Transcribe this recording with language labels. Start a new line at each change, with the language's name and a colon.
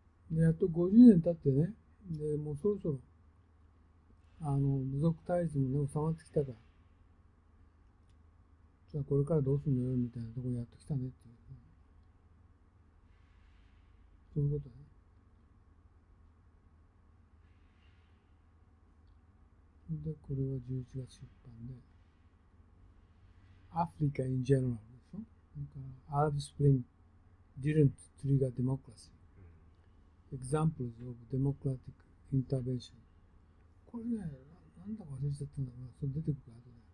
Japanese: で、やっと50年経ってね、で、もうそろそろ、部族対立もね、収まってきたから、じゃあこれからどうすんのよ、みたいなところやってきたねっていう。そういうことだね。で、これは11月出版で、
English: Africa in general
Japanese: でしょ。
English: Arab Spring didn't trigger democracy. Examples of democratic intervention.
Japanese: これね、なんだか忘れちゃったんだけど、それ出てくるからね。